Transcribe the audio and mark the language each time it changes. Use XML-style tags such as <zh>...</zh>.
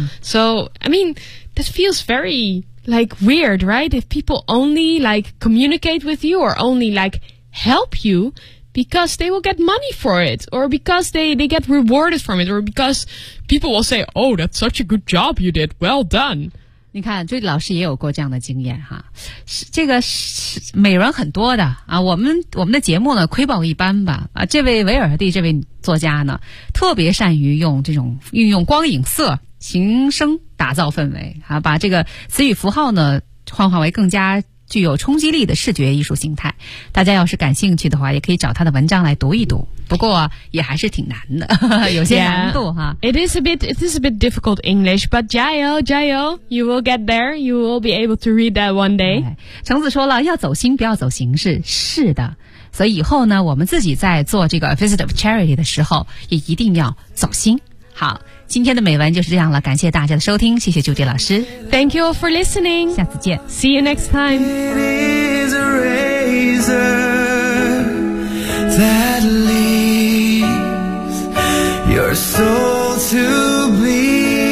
<en>So, I mean, that feels very like weird, right? If people only like communicate with you or only like help you because they will get money for it or because they get rewarded from it or because people will say, oh, that's such a good job you did. Well done.</en> <zh>你看，这老师也有过这样的经验哈，这个是美人很多的啊。我们的节目呢，窥豹一斑吧啊。这位维尔蒂这位作家呢，特别善于用这种运用光影色形声打造氛围啊，把这个词语符号呢幻化为更加具有冲击力的视觉艺术形态。大家要是感兴趣的话，也可以找他的文章来读一读。不过也还是挺难的，有些难度哈。</zh> <en>Yeah, it is a bit difficult English, but</en> <zh>加油加油</zh> <en>，you will get there, you will be able to read that one day.</en> <zh>橙子说了，要走心，不要走形式。是的，所以以后呢，我们自己在做这个</zh> <en>visit of charity</en> <zh>的时候，也一定要走心。好，今天的美文就是这样了，感谢大家的收听，谢谢朱迪老师。</zh> <en>Thank you all for listening.</en> <zh>下次见</zh> <en>，see you next time. It is a razor that leaves your soul to bleed.</en>